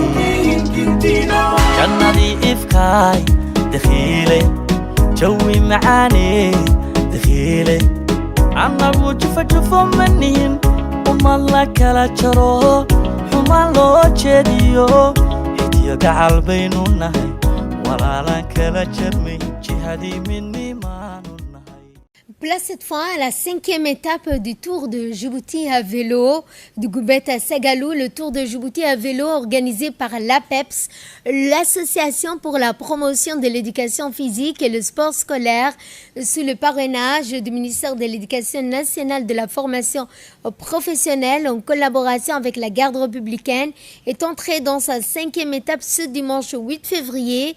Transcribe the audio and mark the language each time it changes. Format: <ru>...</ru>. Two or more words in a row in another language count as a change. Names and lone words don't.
<so>jannadii ifkaay dakhiile jawi macaani dakhiile annagu jufajufo manihin umad la kala jaro xumaan loo jeediyo iftiyo gacal baynu nahay walaalaan kala jarmay jihaadii midnimaanu.</so> <fr>Place cette fois à la 5e étape du Tour de Djibouti à vélo du Goubet à Sagalou, le Tour de Djibouti à vélo organisé par l'APEPS, l'Association pour la promotion de l'éducation physique et le sport scolaire, sous le parrainage du ministère de l'Éducation nationale de la formation professionnelle en collaboration avec la garde républicaine, est entré dans sa 5e étape ce dimanche 8 février.</fr>